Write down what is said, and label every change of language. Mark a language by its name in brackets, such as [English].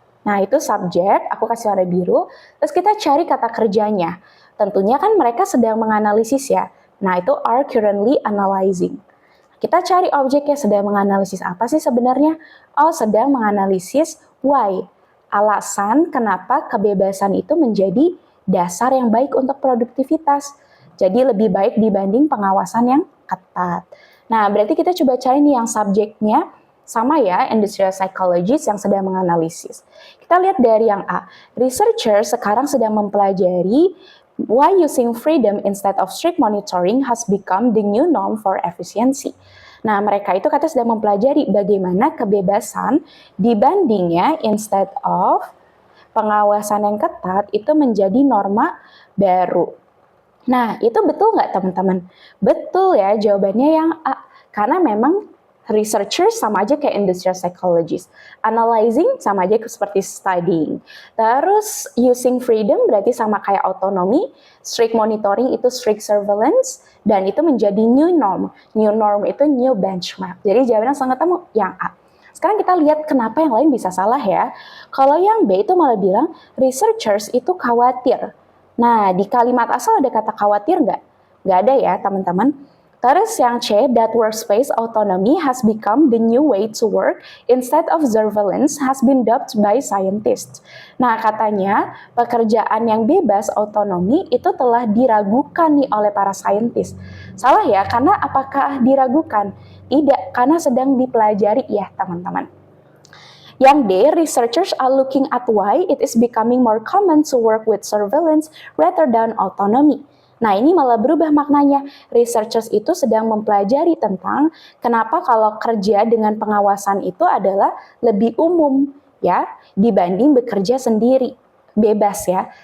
[Indonesian] Nah, itu subjek, aku kasih warna biru. Terus kita cari kata kerjanya. Tentunya kan mereka sedang menganalisis ya. Nah, itu are currently analyzing. Kita cari objeknya sedang menganalisis apa sih sebenarnya? Oh, sedang menganalisis why. Alasan kenapa kebebasan itu menjadi dasar yang baik untuk produktivitas. Jadi lebih baik dibanding pengawasan yang ketat. Nah, berarti kita coba cari nih yang subjeknya sama ya, industrial psychologist yang sedang menganalisis. Kita lihat dari yang A. Researcher sekarang sedang mempelajari [English] Why using freedom instead of strict monitoring has become the new norm for efficiency. [Indonesian] Nah, mereka itu katanya sedang mempelajari bagaimana kebebasan dibandingnya instead of pengawasan yang ketat itu menjadi norma baru. Nah, itu betul nggak teman-teman? Betul ya, jawabannya yang A. Karena memang researchers sama aja kayak industrial psychologist. Analyzing sama aja seperti studying. Terus using freedom berarti sama kayak autonomy. Strict monitoring itu strict surveillance. Dan itu menjadi new norm. New norm itu new benchmark. Jadi jawabannya sangat temu yang A. Sekarang kita lihat kenapa yang lain bisa salah ya. Kalau yang B itu malah bilang researchers itu khawatir. Nah, di kalimat asal ada kata khawatir nggak? Nggak ada ya, teman-teman. Terus yang C, [English] that workspace autonomy has become the new way to work instead of surveillance has been dubbed by scientists. [Indonesian] Nah, katanya pekerjaan yang bebas autonomi itu telah diragukan nih oleh para saintis. Salah ya, karena apakah diragukan? Tidak, karena sedang dipelajari ya, teman-teman. Yang D, [English] researchers are looking at why it is becoming more common to work with surveillance rather than autonomy. [Indonesian] Nah, ini malah berubah maknanya. Researchers itu sedang mempelajari tentang kenapa kalau kerja dengan pengawasan itu adalah lebih umum ya dibanding bekerja sendiri, bebas ya.